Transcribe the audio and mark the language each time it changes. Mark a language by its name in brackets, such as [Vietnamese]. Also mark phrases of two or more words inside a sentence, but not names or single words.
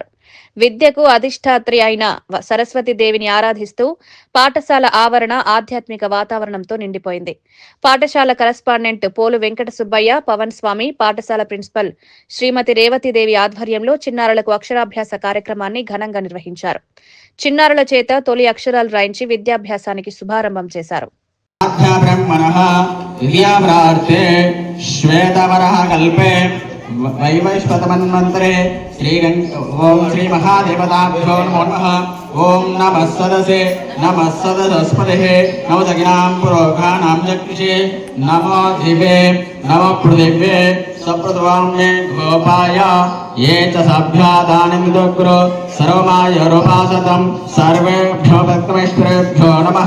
[Telugu] విద్యకు అధిష్టాత్రి అయిన సరస్వతీదేవిని ఆరాధిస్తూ పాఠశాల ఆవరణ ఆధ్యాత్మిక వాతావరణంతో నిండిపోయింది. పాఠశాల కరస్పాండెంట్ పోలు వెంకట సుబ్బయ్య, పవన్ స్వామి, పాఠశాల ప్రిన్సిపల్ శ్రీమతి రేవతీదేవి ఆధ్వర్యంలో చిన్నారులకు అక్షరాభ్యాస కార్యక్రమాన్ని ఘనంగా నిర్వహించారు. చిన్నారుల చేత తొలి అక్షరాలు రాయించి విద్యాభ్యాసానికి శుభారంభం చేశారు. [Sanskrit] वैवस्वतमन्वन्तरे ओम श्री महादेवताभ्यो नमो नमः। ओम नमः सदसे नमः सदस्पतिः नमो दगिनां पुरोगानां चक्षुषे नमो दिवे नमो पृथिव्ये सप्रतवाम्ये गोपाय ये च सभ्यादानिमिदोग्रो सर्वमाय रूपासतं सर्वेभ्यो भक्तमेश्वरेभ्यो नमः।